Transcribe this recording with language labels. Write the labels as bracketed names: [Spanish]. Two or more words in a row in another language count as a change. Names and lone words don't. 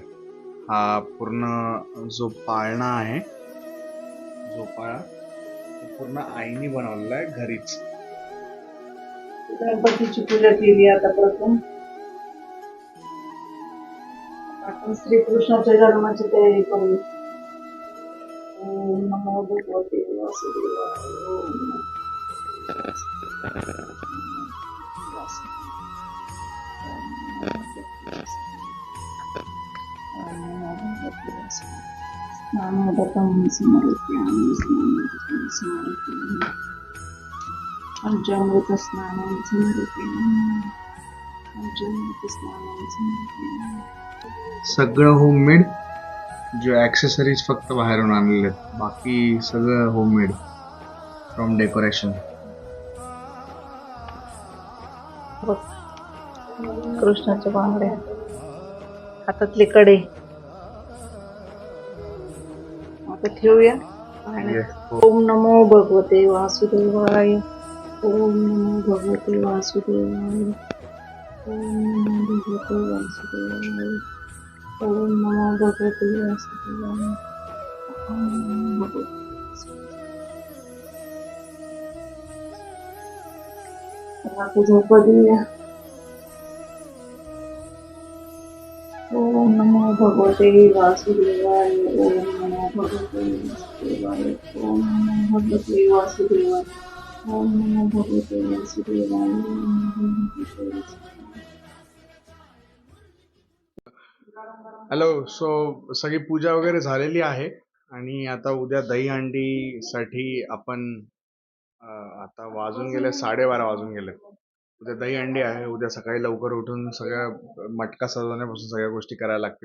[Marathi] हा पूर्ण जो पाळणा आहे, झोपाळा, तो पूर्ण आईनी बनवलेला आहे घरीच. गणपतीची पूजा केली. आता प्रथम आपण श्रीकृष्णाच्या जन्माची तयारी करू. [Sanskrit] ओम नमो भगवते वासुदेवाय. ओम नमो स्नानोदकं समर्पयामि. पंचामृतस्नानं समर्पयामि. [Marathi] सगळं होममेड. जे ऍक्सेसरीज फक्त बाहेरून आणलेले आहेत, बाकी सगळं [English] homemade from decoration. [Marathi] कृष्णाच्या बांगड्या, हातातले कडे. आता ठेवूया. [Sanskrit] ओम नमो भगवते वासुदेवाय. ओम नमो भगवते वासुदेवाय. ओम नमो भगवते वासुदेवाय. ओम नमो भगवते वासुदेवाय. ओम नमो भगवते. [Marathi] आता झोपा देऊया. [Sanskrit] ओम नमो भगवते वासुदेवाय. ओम नमो भगवते वासुदेवाय. ओम नमो भगवते वासुदेवाय. ओम नमो भगवते वासुदेवाय. ओम नमो भगवते वासुदेवाय. [Marathi] हॅलो. सो सगळी पूजा वगैरे झालेली आहे आणि आता उद्या दहीहंडी साठी आपण आता वाजून गेले 12:30 वाजून गेले. उद्या दहीहंडी आहे. उद्या सकाळी लवकर उठून सगळ्या मटका सजवण्यापासून सगळ्या गोष्टी करायला लागतील.